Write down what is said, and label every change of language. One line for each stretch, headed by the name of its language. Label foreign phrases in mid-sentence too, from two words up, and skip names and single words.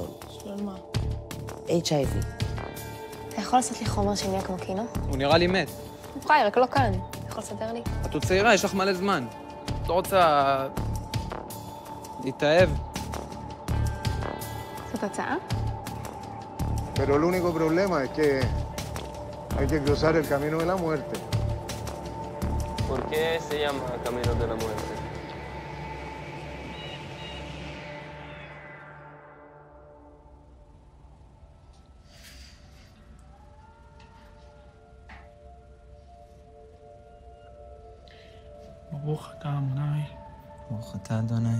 Hebrew: שלום מה? HIV. אתה יכול לעשות לי חומר שנהיה כמו קינו? הוא נראה לי מת. הוא חי, רק לא כאן. אתה יכול לסדר לי? את עוד צעירה, יש לך מלא זמן. את לא רוצה... להתאהב? זאת הצעה?
Spanish: Pero el único problema es que hay que cruzar el camino de la muerte. ¿Por qué se llama Camino de la Muerte?
Hebrew: ברוך אתה אדוני, ברוך אתה, אדוני,